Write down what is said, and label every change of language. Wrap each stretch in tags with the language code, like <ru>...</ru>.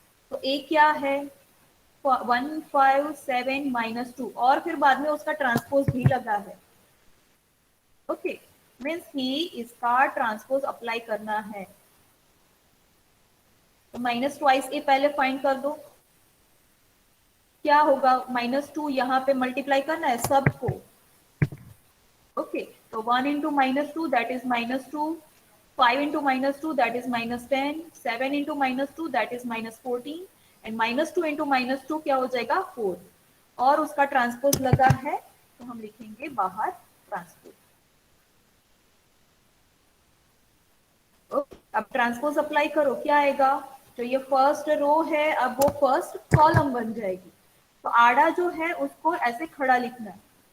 <hi>तो ए क्या है, 1, 5, 7 माइनस 2 और फिर बाद में उसका ट्रांसपोज भी लगा है. ओके, मीन्स की इसका ट्रांसपोज अप्लाई करना है. तो माइनस ट्वाइस ए पहले फाइंड कर दो. क्या होगा, माइनस 2 यहाँ पे मल्टीप्लाई करना है सबको.</hi> <en>okay, तो 1 into minus 2 that is minus 2, 5 into minus 2 that is minus 10, 7 into minus 2 that is minus 14 and minus 2 into minus 2</en> <hi>क्या हो जाएगा</hi> <en>4.</en> <hi>और उसका ट्रांसपोज लगा है तो हम लिखेंगे बाहर ट्रांसपोज. ओके, अब ट्रांसपोज अप्लाई करो, क्या आएगा, तो ये फर्स्ट रो है अब वो फर्स्ट कॉलम बन जाएगी. तो आड़ा जो है उसको ऐसे खड़ा लिखना है.</hi>